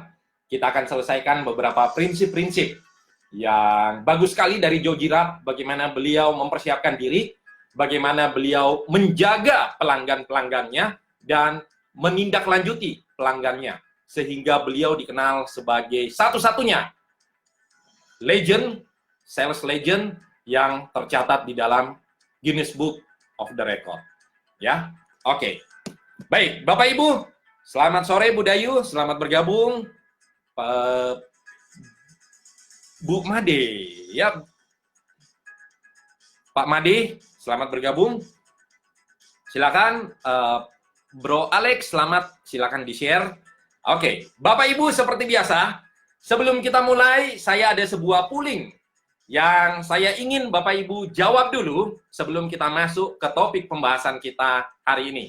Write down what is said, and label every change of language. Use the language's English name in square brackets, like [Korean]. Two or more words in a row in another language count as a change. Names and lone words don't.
[Indonesian] Kita akan selesaikan beberapa prinsip-prinsip yang bagus sekali dari Joe Girard, bagaimana beliau mempersiapkan diri, bagaimana beliau menjaga pelanggan-pelanggannya, dan menindaklanjuti pelanggannya, sehingga beliau dikenal sebagai satu-satunya legend, [English] sales legend [Indonesian] yang tercatat di dalam Guinness Book of the Record. Ya, oke. Baik, Bapak Ibu, selamat sore Bu Dayu, selamat bergabung. Bu Made, ya. Pak Made, selamat bergabung. Silakan, Bro Alex, selamat, silakan di-share. Oke, Bapak Ibu seperti biasa, sebelum kita mulai, saya ada sebuah polling yang saya ingin Bapak Ibu jawab dulu sebelum kita masuk ke topik pembahasan kita hari ini.